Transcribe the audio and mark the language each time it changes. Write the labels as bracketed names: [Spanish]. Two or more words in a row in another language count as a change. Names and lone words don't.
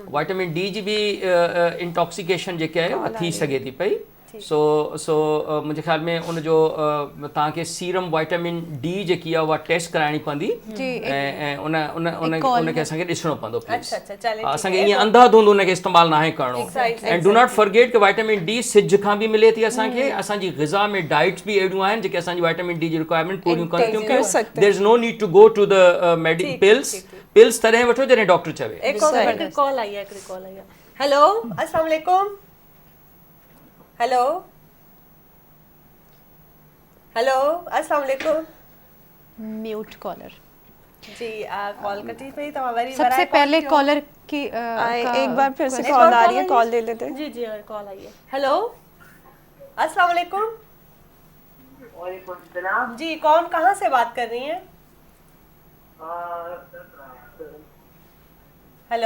[English] vitamin D [Sindhi] जी बि इंटॉक्सिकेशन जेके आहे उहा थी सघे थी पई. सो मुंहिंजे ख़्याल में उनजो तव्हांखे [English] serum vitamin D [Sindhi] जेकी आहे उहा टेस्ट कराइणी पवंदी ऐं उनखे असांखे ॾिसणो पवंदो प्लीज़. असांखे ईअं अंधाधुंध उनखे इस्तेमालु नाहे करिणो. ऐं [English] do not forget [Sindhi] कि [English] vitamin D [Sindhi] सिज खां बि मिले थी असांखे. असांजी ग़िज़ा में डाइट्स बि अहिड़ियूं आहिनि जेके असांजी [English] vitamin D [Sindhi] जी रिक्वायरमेंट पूरियूं कनि थियूं. [English] There is no need to go to the pills [Sindhi] तॾहिं वठो जॾहिं डॉक्टर चवे. हिकिड़ी कॉल आई आहे. [Arabic] हेलो, السلام عليكم. हेलो السلام عليكم. [English] mute caller. [Sindhi] जी कॉल कटी पई. तव्हां वरी [Urdu] سب سے پہلے کالر کی ایک بار پھر سے کال آ رہی ہے، کال لے لیتے ہیں. جی جی کال آئی ہے۔ ہیلو [Arabic] السلام علیکم. وعليكم سلام. [Urdu] جی کون کہاں سے بات کر رہی ہیں? हेलो